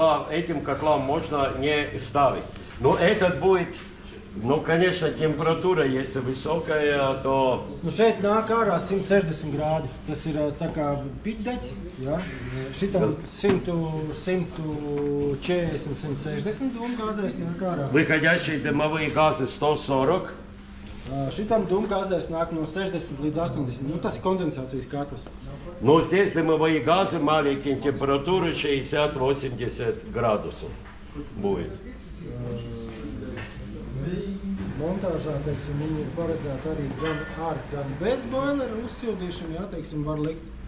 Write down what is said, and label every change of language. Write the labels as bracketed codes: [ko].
[ru] Этим котлам можно не ставить. Но этот будет, конечно, температура, если высокая, то... [lv] Šeit nāk ārā 160 grādi. Tas ir tā kā pitdeķi, ja? Šitam 140-160 dūmgāzēs nāk ārā. [ru] Выходящие дымовые газы 140. [lv] Šitam dūmgāzēs nāk no 60 līdz 80. Tas ir kondensācijas katls. [ru] Но здесь дымовые газы маленькие, температуры 60-80 градусов будет. [lv] Montāžā, teiksim, viņi ir paredzēti arī gan ar, gan bez boilera uzsildīšanu, jā, teiksim, var likt.